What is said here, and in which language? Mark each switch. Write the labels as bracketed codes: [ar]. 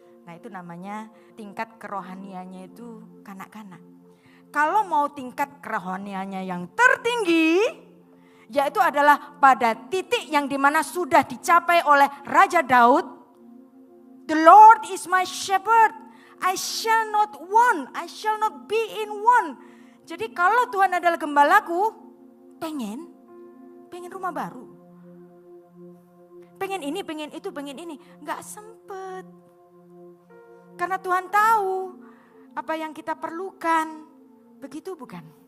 [id] Nah itu namanya tingkat kerohaniannya itu kanak-kanak. Kalau mau tingkat kerohaniannya yang tertinggi, Yaitu adalah pada titik yang dimana sudah dicapai oleh Raja Daud. [en] The Lord is my shepherd, I shall not want, I shall not be in want. [id] Jadi kalau Tuhan adalah gembalaku, pengen rumah baru. Pengen ini, pengen itu, pengen ini. Gak sempet. Karena Tuhan tahu apa yang kita perlukan. Begitu bukan?